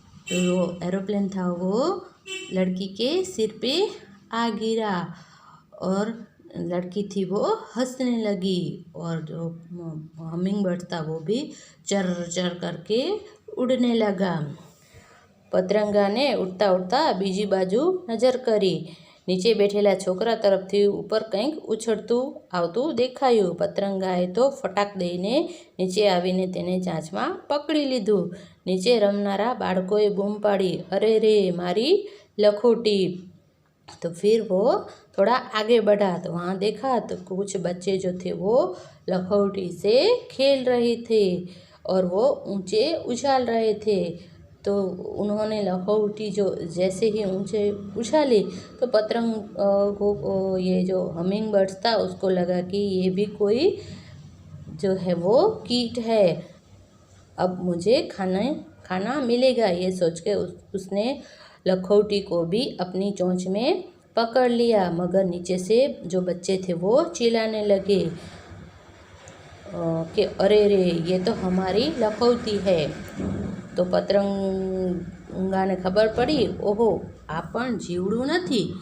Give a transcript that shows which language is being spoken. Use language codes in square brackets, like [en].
[hi] वो एरोप्लेन था वो लड़की के सिर पे आ गिरा और लड़की थी वो हंसने लगी और जो हमिंग बर्ड था वो भी चर चर करके उड़ने लगा। [gu] પતંગા ને ઉડતા ઉડતા બીજી બાજુ નજર કરી. નીચે બેઠેલા છોકરા તરફથી ઉપર કંઈક ઉછળતું આવતું દેખાયું. પતંગાએ તો ફટાક દઈને નીચે આવીને તેને ચાંચમાં પકડી લીધું. નીચે રમનારા બાળકોએ બૂમ પાડી, અરે રે મારી लखोटी। [hi] तो फिर वो थोड़ा आगे बढ़ा तो वहाँ देखा तो कुछ बच्चे जो थे वो लखोटी से खेल रहे थे और वो ऊंचे उछाल रहे थे। तो उन्होंने लखोटी जो जैसे ही ऊंचे उछाली तो पतंग को ये जो हमिंग बर्ड्स था उसको लगा कि ये भी कोई जो है वो कीट है, अब मुझे खाना मिलेगा। ये सोच के उसने लखोटी को भी अपनी चोंच में पकड़ लिया। मगर नीचे से जो बच्चे थे वो चिल्लाने लगे कि अरे रे ये तो हमारी लखोटी है। [gu] तो પતંગાને ખબર પડી, ઓહો આ પણ જીવડું નથી।